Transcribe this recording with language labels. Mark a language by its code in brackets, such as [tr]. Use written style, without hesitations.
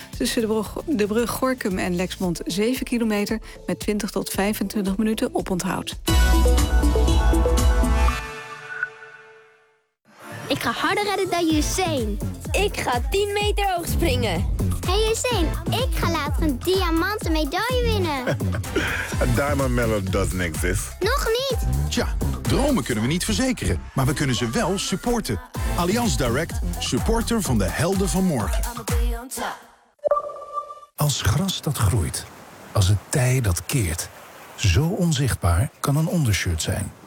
[nl] Tussen de brug Gorkum en Lexmond 7 kilometer met 20 tot 25 minuten oponthoud. Ik ga harder redden dan Usain. Ik ga 10 meter hoog springen. Hey Usain, ik ga later een diamanten medaille winnen. Een [en] diamond medal doesn't exist. [nl] Nog niet. Tja, dromen kunnen we niet verzekeren, maar we kunnen ze wel supporten. Allianz Direct, supporter van de helden van morgen. Als gras dat groeit, als het tij dat keert, Zo onzichtbaar kan een ondershirt zijn.